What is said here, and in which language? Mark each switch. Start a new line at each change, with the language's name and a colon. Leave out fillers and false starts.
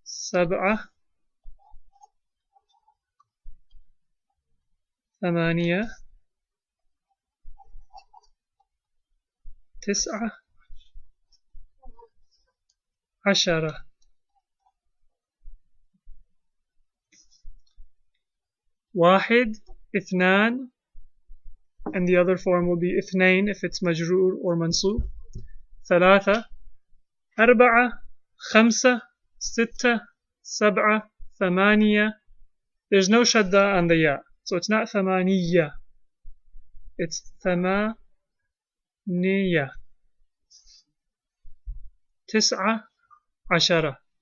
Arabic: سبعة ثمانية تسعة عشرة. واحد اثنان,
English: and the other form will be اثنين if it's majrur or mansub.
Arabic: ثلاثة أربعة خمسة ستة سبعة ثمانية.
English: There's no shadda on the ya, so it's not ثمانية, it's ثمانية.
Arabic: تسعة عشرة.